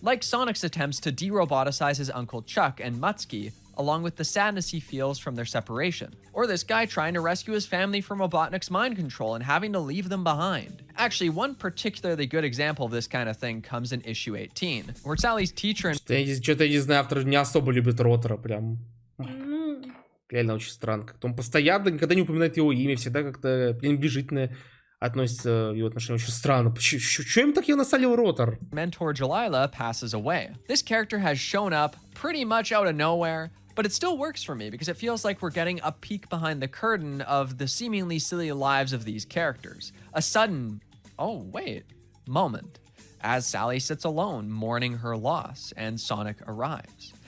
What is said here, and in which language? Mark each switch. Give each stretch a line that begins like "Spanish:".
English: Like Sonic's attempts to de-roboticize his Uncle Chuck and Mutski, along with the sadness he feels from their separation. Or this guy trying to rescue his family from Robotnik's mind control and having to leave them behind. Actually, one particularly good example of this kind of thing comes in issue 18, where Sally's teacher and...
Russian: Что-то я не знаю, автор не особо любит Ротора, прям. Реально очень странно. Как-то он постоянно никогда не упоминает его имя, всегда как-то пренебрежительно относится в его отношении. Очень странно. Чё им так я насалил Ротор?
English: mentor Jalila passes away. This character has shown up pretty much out of nowhere, but it still works for me because it feels like we're getting a peek behind the curtain of the seemingly silly lives of these characters. A sudden, oh wait, moment, as Sally sits alone mourning her loss and Sonic arrives.